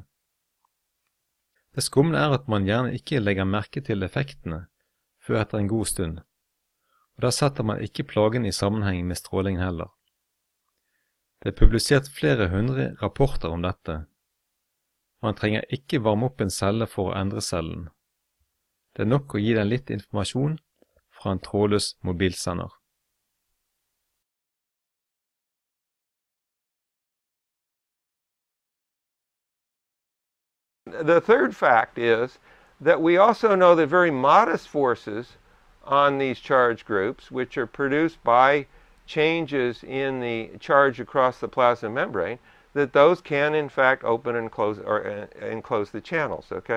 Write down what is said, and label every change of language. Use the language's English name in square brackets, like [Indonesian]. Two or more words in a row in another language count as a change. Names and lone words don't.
[Norwegian] Det skumle er at man gjerne ikke legger merke til effektene før etter en god stund, og da setter man ikke plagen i sammenheng med strålingen heller. Det er publisert flere hundre rapporter om dette. Man trenger ikke varme opp en celle for å endre cellen. Det er nok å gi den litt informasjon fra en trådløs mobilsender. [English] The third fact is that we also know that very modest forces on these charge groups, which are produced by changes in the charge across the plasma membrane, that those can in fact open and close and close the channels, okay?